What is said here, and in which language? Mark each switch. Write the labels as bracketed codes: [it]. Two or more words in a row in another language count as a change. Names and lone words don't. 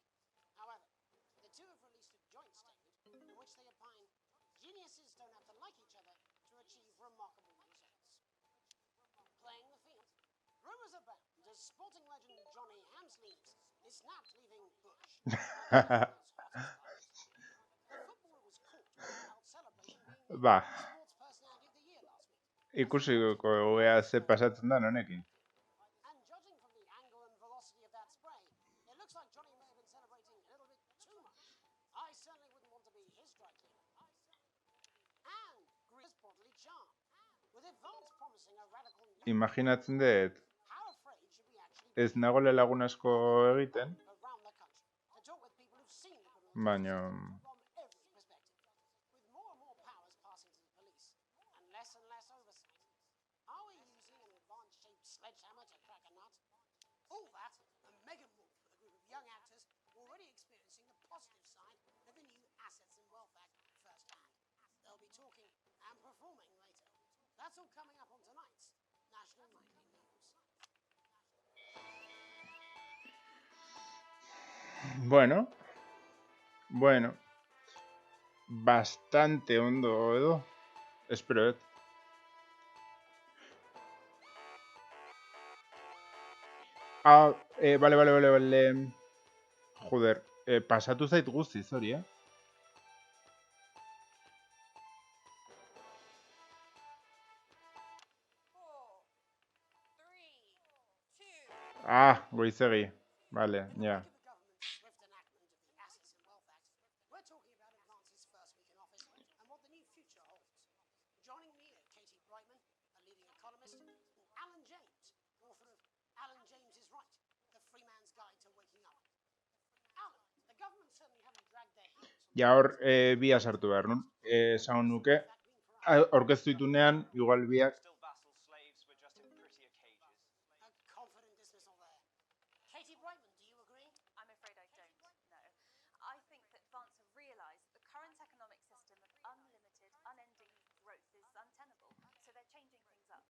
[en] However, the two have released a joint statement in which they opine geniuses don't have to like each other to achieve remarkable results. Playing the field, rumours abound as sporting legend Johnny Hamsleaves is snapped leaving Bush. The footballer was caught while celebrating being [eu] ba, [en] Sports Personality of the Year last week. [eu] ikusiko ea ze pasatzen da honekin. [en] And judging from the angle and velocity of that spray, it looks like Johnny may have been celebrating a little bit too much. I certainly wouldn't want to be his strike team. And Greer's bodily charm. With advance promising a radical new... [eu] Imaginatzen dut, [en] How afraid should we actually [eu] ez nagoela lagun asko egiten, [en] around the country to talk with people who've seen the criminal [eu] baina [en] from every perspective. With more and more powers passing to the police and less oversight, are we using an advanced-shaped sledgehammer to crack a nut? All that and Megan Wolf with a group of young actors already experiencing the positive side of the new Assets and Wealth Act firsthand. They'll be talking and performing later. That's all coming up on tonight's National Nightly News. [es] bueno, bastante [eu] ondo edo, espero, Vale. Joder, pasatu zait guztiz hori, goizegi. Vale, ja. [en] With the government's swift enactment of the Assets and Wealth Act, we're talking about Advance's first week in office and what the new future holds. Joining me are Katie Brightman, a leading economist, and Alan James, author of Alan James is Right, The Free Man's Guide to Waking Up. Alan, the government certainly haven't dragged their heels on [eu] Ja hor, bia sartu behar, nun? Esan nuke, aurkeztu ditunean, igual biak, [en] Still vassal slaves, we're just in prettier cages. a confident dismissal there. Katie Brightman, do you agree? I'm afraid I don't, no. I think that Advance have realised that the current economic system of unlimited, unending growth is untenable, so they're changing things up.